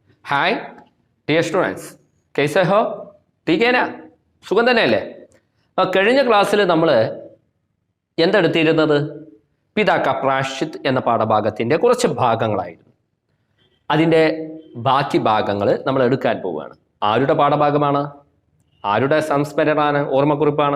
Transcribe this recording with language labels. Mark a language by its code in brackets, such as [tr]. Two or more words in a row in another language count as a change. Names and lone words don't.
[en] Hi dear students, [hi] कैसे हो? ठीक है ना? [ml] സുഖം തന്നെയല്ലേ? കഴിഞ്ഞ ക്ലാസ്സിൽ നമ്മൾ എന്തെടുത്തിരുന്നത്? പിതാ കാ പ്രായശ്ചിത് എന്ന പാഠഭാഗത്തിൻ്റെ കുറച്ച് ഭാഗങ്ങളായിരുന്നു. അതിൻ്റെ ബാക്കി ഭാഗങ്ങൾ നമ്മൾ എടുക്കാൻ പോവുകയാണ്. ആരുടെ പാഠഭാഗമാണ്? ആരുടെ സംസ്മരണമാണ്, ഓർമ്മക്കുറിപ്പാണ്?